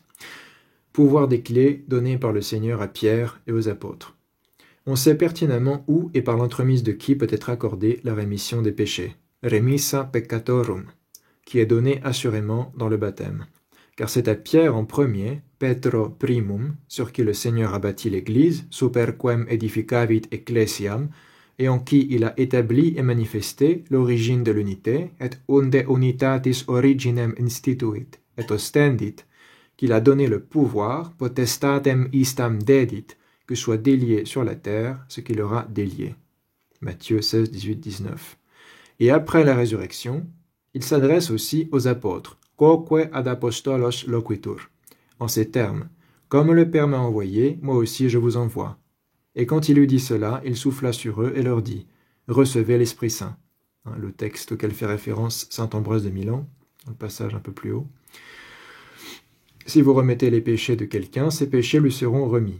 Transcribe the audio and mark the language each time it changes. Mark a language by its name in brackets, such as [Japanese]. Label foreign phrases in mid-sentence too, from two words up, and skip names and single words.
[French] Pouvoir des clés données par le Seigneur à Pierre et aux apôtres. On sait pertinemment où et par l'entremise de qui peut être accordée la rémission des péchés, [Latin] remissa peccatorum, [French] qui est donnée assurément dans le baptême. Car c'est à Pierre en premier, [Latin] Petro primum, [French] sur qui le Seigneur a bâti l'Église, [Latin] superquem edificavit ecclesiam, [French] et en qui il a établi et manifesté l'origine de l'unité, [Latin] et unde unitatis originem instituit, et ostendit, [French] qu'il a donné le pouvoir, [Latin] potestatem istam dedit, [French] que soit délié sur la terre ce qu'il aura délié. Matthieu 16, 18, 19. Et après la résurrection, il s'adresse aussi aux apôtres, [Latin] quoque ad apostolos loquitur, [French] en ces termes, comme le Père m'a envoyé, moi aussi je vous envoie. Et quand il eut dit cela, il souffla sur eux et leur dit, recevez l'Esprit Saint. Le texte auquel fait référence saint Ambroise de Milan, dans le passage un peu plus haut. Si vous remettez les péchés de quelqu'un, ces péchés lui seront remis.